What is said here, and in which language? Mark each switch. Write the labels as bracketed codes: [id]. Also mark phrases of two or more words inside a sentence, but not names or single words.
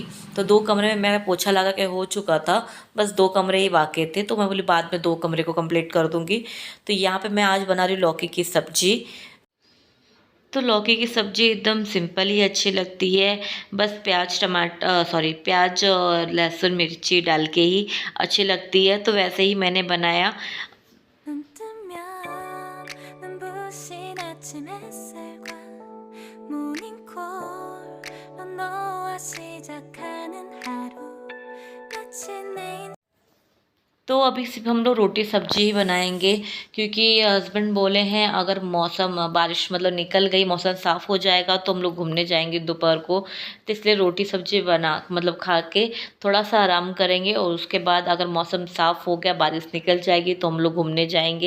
[hi] तो 2 कमरे में मेरा पोछा लगा के हो चुका था, बस 2 कमरे ही बाकी थे, तो मैं बोली बाद में 2 कमरे को कंप्लीट कर दूँगी। तो यहाँ पर मैं आज बना रही हूँ लौकी की सब्जी। तो लौकी की सब्ज़ी एकदम सिंपल ही अच्छी लगती है, बस प्याज और लहसुन मिर्ची डाल के ही अच्छी लगती है, तो वैसे ही मैंने बनाया। [ko] 눈 뜨면 눈부신 아침 햇살과 모닝콜로 너와 시작하는 하루 마치 내 [hi] तो अभी सिर्फ हम लोग रोटी सब्जी ही बनाएंगे, क्योंकि हस्बैंड बोले हैं अगर मौसम बारिश मतलब निकल गई, मौसम साफ़ हो जाएगा तो हम लोग घूमने जाएंगे दोपहर को। तो इसलिए रोटी सब्जी बना मतलब खा के थोड़ा सा आराम करेंगे, और उसके बाद अगर मौसम साफ़ हो गया, बारिश निकल जाएगी, तो हम लोग घूमने जाएंगे।